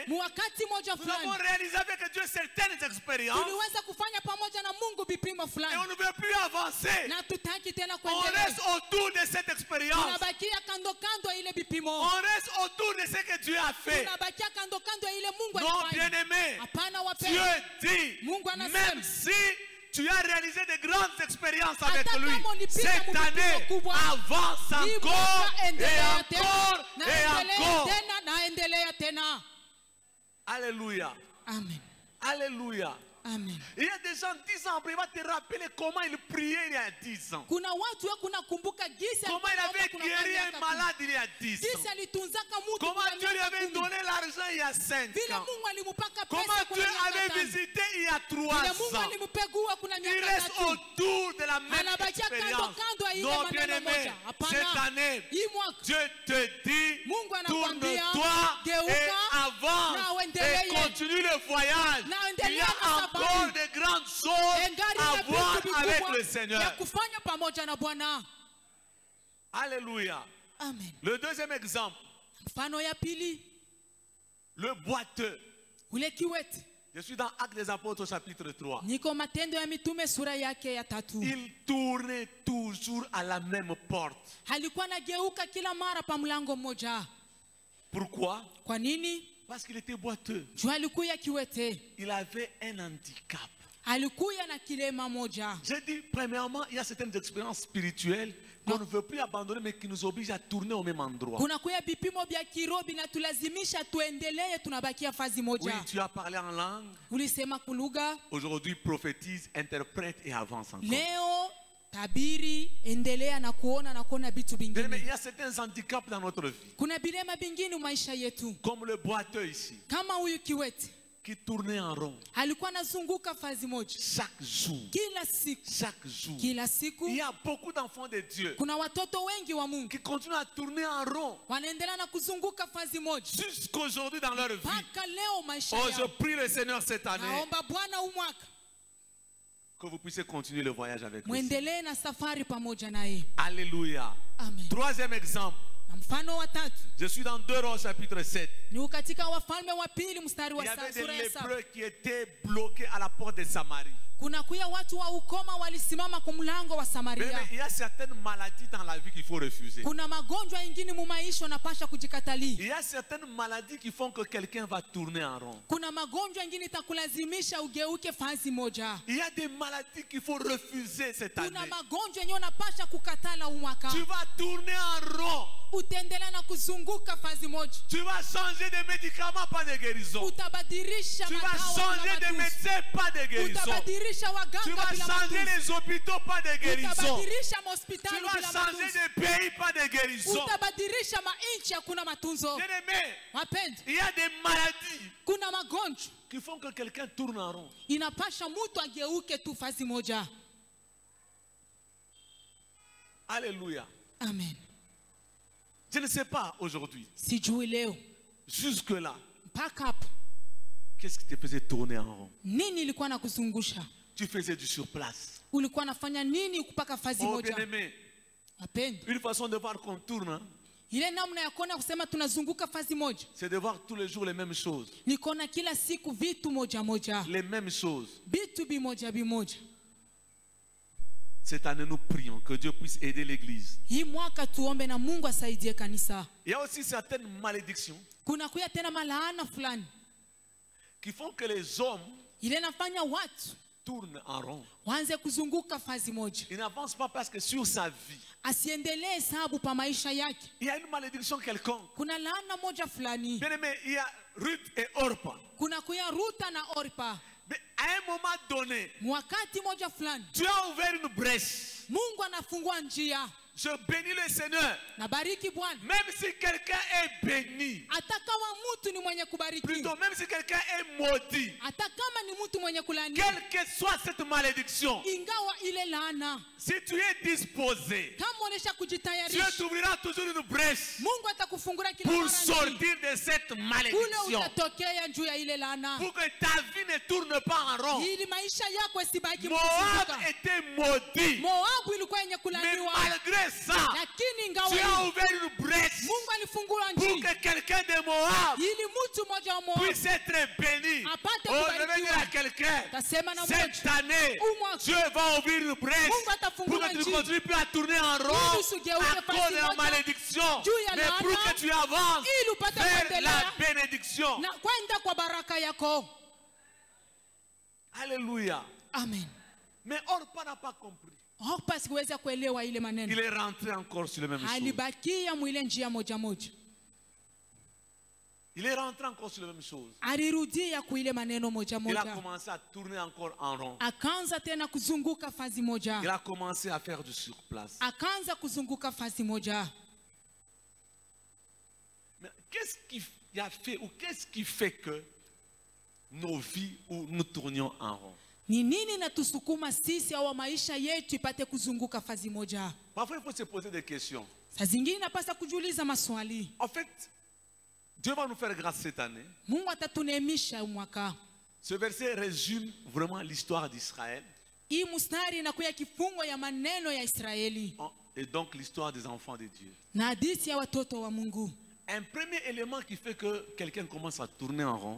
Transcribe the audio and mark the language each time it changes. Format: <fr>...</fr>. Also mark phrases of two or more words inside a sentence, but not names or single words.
<sw>Mu wakati moja</sw> <fr>nous avons</fr> <sw>fulani.</sw> <fr>réalisé avec Dieu certaines expériences</fr> <sw>Tuliweza kufanya pamoja na Mungu vipimo</sw> <fr>et on</fr> <sw>fulani.</sw> <fr>ne veut plus avancer.</fr> <sw>Na tutaki tena</sw> <fr>On</fr> <sw>kuendelea.</sw> <fr>reste autour de cette expérience.</fr> <sw>Tunabakia kando kando ya ile vipimo.</sw> <fr>On reste autour de ce que Dieu a fait.</fr> <sw>Tunabakia kando kando ya ile Mungu</sw> <fr>Non,</fr> <sw>alifanya.</sw> <fr>bien-aimé,</fr> <sw>Hapana</sw> <fr>Dieu</fr> <sw>wapendwa.</sw> <fr>dit,</fr> <sw>Mungu anasema.</sw> <fr>même si tu as réalisé de grandes expériences avec</fr> <sw>Hata</sw> <fr>lui,</fr> <sw>kama ulipita</sw> <fr>cette</fr> <sw>mvipimo</sw> <fr>année</fr> <sw>kubwa,</sw> <fr>avance</fr> <sw>hii</sw> <fr>encore</fr> <sw>mwaka</sw> <fr>et</fr> <sw>endelea tena,</sw> <fr>encore</fr> <sw>na</sw> <fr>et</fr> <sw>endelea</sw> <fr>encore.</fr> <sw>tena na endelea tena.</sw> <fr>Alléluia.</fr> <sw>Amen.</sw> <fr>Alléluia.</fr> <sw>Amen.</sw> <fr>Il y a des gens 10 ans après, il va te rappeler comment il priait il y a 10 ans.</fr> <sw>Kuna watu wa kunakumbuka gisi</sw> <fr>Comment il</fr> <sw>alikuwa</sw> <fr>avait</fr> <sw>kuna</sw> <fr>guéri</fr> <sw>miaka</sw> <fr>un</fr> <sw>kumi.</sw> <fr>malade il y a 10 ans.</fr> <sw>Gisi alitunzaka mtu</sw> <fr>Comment</fr> <sw>kuna</sw> <fr>Dieu lui</fr> <sw>miaka</sw> <fr>avait</fr> <sw>kumi.</sw> <fr>donné l'argent il y a 5</fr> <sw>Vile</sw> <fr>ans.</fr> <sw>Mungu alimpaka</sw> <fr>Comment</fr> <sw>pesa</sw> <fr>Dieu</fr> <sw>kuna miaka</sw> <fr>avait</fr> <sw>tano.</sw> <fr>visité il y a 3</fr> <sw>Vile Mungu</sw> <fr>ans.</fr> <sw>alimpegua kuna</sw> <fr>Il</fr> <sw>miaka</sw> <fr>reste</fr> <sw>tatu.</sw> <fr>autour de la même</fr> <sw>Anabakia kando</sw> <fr>expérience.</fr> <sw>kando ya ile</sw> <fr>Non,</fr> <sw>maneno</sw> <fr>bien-aimé,</fr> <sw>moja. Hapana.</sw> <fr>cette année,</fr> <sw>Hii mwaka</sw> <fr>Dieu te dit,</fr> <sw>Mungu anakuambia,</sw> <fr>tourne-toi</fr> <sw>geuka,</sw> <fr>et</fr> <sw>na</sw> <fr>avance</fr> <sw>uendelee.</sw> <fr>et continue le voyage.</fr> <sw>Na</sw> <fr>Il y</fr> <sw>endelea</sw> <fr>a</fr> <sw>na</sw> <fr>encore</fr> <sw>safari.</sw> <fr>de grandes choses</fr> <sw>Engari</sw> <fr>à</fr> <sw>na</sw> <fr>voir</fr> <sw>vitu</sw> <fr>avec</fr> <sw>vikubwa</sw> <fr>le</fr> <sw>ya</sw> <fr>Seigneur.</fr> <sw>kufanya pamoja na Bwana.</sw> <fr>Alléluia.</fr> <sw>Amen.</sw> <fr>Le deuxième exemple,</fr> <sw>Mfano ya pili,</sw> <fr>le boiteux.</fr> <sw>ule kiwete.</sw> <fr>Je suis dans Actes des Apôtres au chapitre 3.</fr> <sw>Niko Matendo ya Mitume sura yake ya 3.</sw> <fr>Il tournait toujours à la même porte.</fr> <sw>Alikuwa anageuka kila mara pa mlango mmoja.</sw> <fr>Pourquoi?</fr> <sw>Kwa nini?</sw> <fr>Parce qu'il était boiteux.</fr> <sw>Juu alikuya kiwete.</sw> <fr>Il avait un handicap.</fr> <sw>Alikuya na kilema moja.</sw> <fr>J'ai dit, premièrement, il y a certaines expériences spirituelles qu'on ne veut plus abandonner, mais qui nous obligent à tourner au même endroit.</fr> <sw>Kuna kuya vipimo vya kirobi na tulazimisha tuendelee tunabakia fazi</sw> <fr>Oui,</fr> <sw>moja.</sw> <fr>tu as parlé en langue.</fr> <sw>Ulisema kulugha.</sw> <fr>Aujourd'hui, prophétise, interprète et avance encore.</fr> <sw>Leo tabiri, endelea na kuona vitu</sw> <fr>Mais il</fr> <sw>vingine.</sw> <fr>y a certains handicaps dans notre vie.</fr> <sw>Kuna bilema vingine maisha yetu.</sw> <fr>Comme le boiteux ici,</fr> <sw>Kama huyu kiwete.</sw> <fr>qui tournait en rond</fr> <sw>Alikuwa anazunguka fazi moja.</sw> <fr>chaque jour.</fr> <sw>Kila siku.</sw> <fr>Chaque jour.</fr> <sw>Kila siku.</sw> <fr>Il y a beaucoup d'enfants de Dieu</fr> <sw>Kuna watoto wengi wa Mungu.</sw> <fr>qui continuent à tourner en rond</fr> <sw>Wanaendelea na kuzunguka fazi moja.</sw> <fr>jusqu'aujourd'hui dans leur vie.</fr> <sw>Mpaka leo maisha</sw> <fr>Oh, je</fr> <sw>yao.</sw> <fr>prie le Seigneur cette année</fr> <sw>Naomba Bwana umwaka</sw> <fr>que vous puissiez continuer le voyage avec lui.</fr> <sw>muendelee na safari pamoja naye.</sw> <fr>Alléluia.</fr> <sw>Amen.</sw> <fr>Troisième exemple,</fr> <sw>Na mfano wa tatu</sw> <fr>Je suis dans 2 Rois chapitre 7.</fr> <sw>ni katika Wafalme wa pili mstari</sw> <fr>Il</fr> <sw>wa</sw> <fr>y avait des</fr> <sw>sura ya 7.</sw> <fr>lépreux qui étaient bloqués à la porte de Samarie.</fr> <sw>Kuna kuya watu wa ukoma walisimama kwa mlango wa</sw> <fr>Mais</fr> <sw>Samaria.</sw> <fr>il y a certaines maladies dans la vie qu'il faut refuser.</fr> <sw>Kuna magonjwa mengine mu maisha unapasha kujikatalia.</sw> <fr>Il y a certaines maladies qui font que quelqu'un va tourner en rond.</fr> <sw>Kuna magonjwa mengine itakulazimisha ugeuke fazi moja.</sw> <fr>Il y a des maladies qu'il faut refuser cette année.</fr> <sw>Kuna magonjwa yenye unapasha kukatala umwaka.</sw> <fr>Tu vas tourner en rond.</fr> <sw>Utaendelea na kuzunguka fazi moja.</sw> <fr>Tu vas changer de médicaments, pas de guérison.</fr> <sw>Utabadilisha</sw> <fr>Tu vas</fr> <sw>madawa</sw> <fr>changer de</fr> <sw>bila matusi.</sw> <fr>médecins, pas de guérison.</fr> <sw>Utabadilisha</sw> <fr>Tu</fr> <sw>waganga</sw> <fr>vas</fr> <sw>bila</sw> <fr>changer</fr> <sw>matusi.</sw> <fr>les hôpitaux, pas de guérison.</fr> <sw>Utabadilisha</sw> <fr>Tu</fr> <sw>mahospitali</sw> <fr>vas</fr> <sw>bila</sw> <fr>changer</fr> <sw>matusi.</sw> <fr>de pays, pas de guérison.</fr> <sw>Utabadilisha mainchi hakuna matunzo.</sw> <fr>Bien-aimé,</fr> <sw>Wapendwa,</sw> <fr>il y a des maladies</fr> <sw>kuna magonjwa</sw> <fr>qui font que quelqu'un tourne en rond.</fr> <sw>inapasha mtu ageuke tu fazi moja.</sw> <fr>Alléluia.</fr> <sw>Amen.</sw> <fr>Je ne sais pas aujourd'hui,</fr> <sw>Sijui leo</sw> <fr>jusque-là,</fr> <sw>mpaka hapo</sw> <fr>qu'est-ce qui te faisait tourner en rond?</fr> <sw>nini ilikuwa na kuzungusha?</sw> <fr>Tu faisais du surplace.</fr> <sw>Ulikuwa nafanya nini kupaka fazi</sw> <fr>Oh,</fr> <sw>moja?</sw> <fr>bien-aimé,</fr> <sw>Wapendwa,</sw> <fr>une façon de voir qu'on tourne, hein,</fr> <sw>ile namna ya kuona kusema tunazunguka fazi moja</sw> <fr>c'est de voir tous les jours les mêmes choses.</fr> <sw>ni kuona kila siku vitu moja moja,</sw> <fr>Les mêmes choses.</fr> <sw>vitu bimoja bimoja.</sw> <fr>Cette année, nous prions que Dieu puisse aider l'Église.</fr> <sw>Hii mwaka tuombe na Mungu asaidie kanisa.</sw> <fr>Il y a aussi certaines malédictions</fr> <sw>Kuna kuya tena malaana fulani</sw> <fr>qui font que les hommes</fr> <sw>ile nafanya watu</sw> <fr>tournent en rond.</fr> <sw>waanze kuzunguka fazi moja,</sw> <fr>Ils n'avancent pas parce que sur sa vie,</fr> <sw>asiendelee hesabu pa maisha yake.</sw> <fr>il y a une malédiction quelconque.</fr> <sw>Kuna laana moja fulani,</sw> <fr>Bien aimé, il y a Ruth et Orpa.</fr> <sw>kuna kuya Ruta na Orpa.</sw> <fr>Mais à un moment donné,</fr> <sw>Wakati moja fulani</sw> <fr>Dieu a ouvert une brèche.</fr> <sw>Mungu anafungua njia.</sw> <fr>Je bénis le Seigneur.</fr> <sw>Nabariki Bwana.</sw> <fr>Même si quelqu'un est béni,</fr> <sw>Hata kama mtu ni mwenye kubariki,</sw> <fr>plutôt même si quelqu'un est maudit,</fr> <sw>hata kama ni mtu mwenye kulani,</sw> <fr>quelle que soit cette malédiction,</fr> <sw>ingawa ile laana,</sw> <fr>si tu es disposé,</fr> <sw>kama unesha</sw> <fr>Dieu</fr> <sw>kujitayarisha,</sw> <fr>t'ouvrira toujours une brèche</fr> <sw>Mungu atakufungulia kila</sw> <fr>pour</fr> <sw>mara njia.</sw> <fr>sortir de cette</fr> <sw>Kule</sw> <fr>malédiction.</fr> <sw>utatokea juu ya ile laana,</sw> <fr>Pour que ta vie ne tourne pas en rond.</fr> <sw>ili maisha yako isibaki</sw> <fr>Moab</fr> <sw>mkizunguka.</sw> <fr>était maudit.</fr> <sw>Moabu ilikuwa yenye</sw> <fr>Mais</fr> <sw>kulaniwa,</sw> <fr>malgré ça,</fr> <sw>lakini ingawa</sw> <fr>Dieu a</fr> <sw>hivyo,</sw> <fr>ouvert une brèche</fr> <sw>Mungu alifungua</sw> <fr>pour</fr> <sw>njia</sw> <fr>que quelqu'un de Moab</fr> <sw>ili mtu mmoja wa Moabu</sw> <fr>puisse être béni.</fr> <sw>apate</sw> <fr>Oh, je vais dire</fr> <sw>kubarikiwa.</sw> <fr>à quelqu'un,</fr> <sw>Tasema na</sw> <fr>cette</fr> <sw>mmoja,</sw> <fr>année,</fr> <sw>Umwaka.</sw> <fr>Dieu va ouvrir une brèche</fr> <sw>Mungu</sw> <fr>pour</fr> <sw>atafungua</sw> <fr>que tu ne</fr> <sw>njia</sw> <fr>continues plus à tourner en rond</fr> <sw>ili usigeuke</sw> <fr>à</fr> <sw>fasi</sw> <fr>cause de la</fr> <sw>moja,</sw> <fr>malédiction,</fr> <sw>juu ya</sw> <fr>mais pour</fr> <sw>laana,</sw> <fr>que tu avances</fr> <sw>ili upate</sw> <fr>vers la</fr> <sw>kuendelea</sw> <fr>bénédiction.</fr> <sw>na kwenda kwa baraka yako.</sw> <fr>Alléluia.</fr> <sw>Amen.</sw> <fr>Mais Orpa n'a pas compris.</fr> <sw>Orpa sikuweza kuelewa ile</sw> <fr>Il</fr> <sw>maneno,</sw> <fr>est rentré encore sur le même chose.</fr> <sw>alibakia mwile njia moja moja,</sw> <fr>Il est rentré encore sur la même chose.</fr> <sw>alirudia kuile maneno moja</sw> <fr>Il a</fr> <sw>moja,</sw> <fr>commencé à tourner encore en rond.</fr> <sw>akaanza tena kuzunguka fazi moja,</sw> <fr>Il a commencé à faire du surplace.</fr> <sw>akaanza kuzunguka fazi moja.</sw> <fr>Mais qu'est-ce qui a fait ou qu'est-ce qui fait que nos vies où nous tournions en rond?</fr> <sw>Ni nini natusukuma sisi au maisha yetu ipate kuzunguka fazi moja?</sw> <fr>Parfois, il faut se poser des questions.</fr> <sw>Saa zingine napasa kujiuliza maswali.</sw> <fr>En fait, Dieu va nous faire grâce cette année.</fr> <sw>Mungu atatuneemisha mwaka.</sw> <fr>Ce verset résume vraiment l'histoire d'Israël</fr> <sw>Hii mstari inakuya kifungo ya maneno ya Israeli</sw> <fr>et donc l'histoire des enfants de Dieu.</fr> <sw>na hadithi ya watoto wa Mungu.</sw> <fr>Un premier élément qui fait que quelqu'un commence à tourner en rond,</fr>